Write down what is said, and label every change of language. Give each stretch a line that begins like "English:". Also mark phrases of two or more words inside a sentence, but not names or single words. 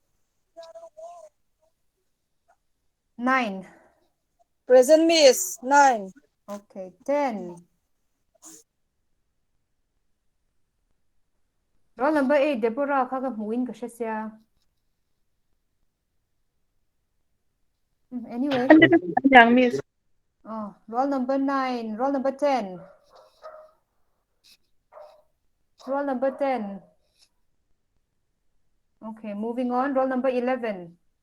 English: 9. Present Miss. 9. Okay. 10. Roll number 8.
Mizo: Deborah kha ka muin ka shesya.
English: Anyway. Young Miss. Roll number 9. Roll number 10. Roll number 10. Okay, moving on. Roll number 11.